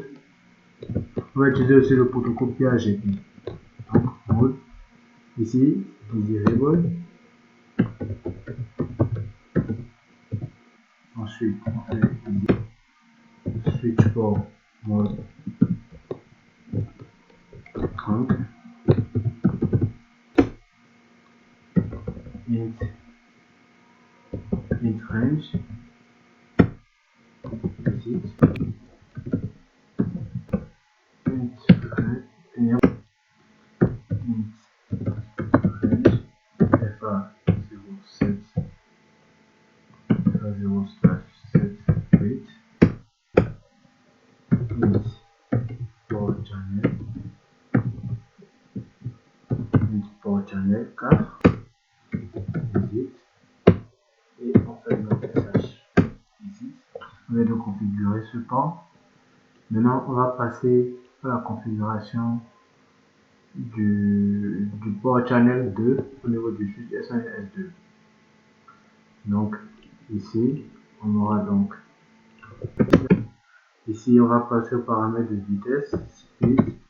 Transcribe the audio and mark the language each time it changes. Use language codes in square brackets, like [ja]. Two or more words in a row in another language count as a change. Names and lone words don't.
[fr] On va utiliser aussi le protocole PAGP. Donc mode ici desirable. Ensuite on fait [en] switch port mode [fr] 30, [en] int range exit, int range int range FA07 FA0/7 8, int port channel, int port channel 4, exit, [fr] et on fait notre SH ici. On vient de configurer ce port. Maintenant on va passer à la configuration du [en] port channel [fr] 2 au niveau du switch S1 et S2. Donc ici on aura donc ici on va passer au paramètre de vitesse, speed,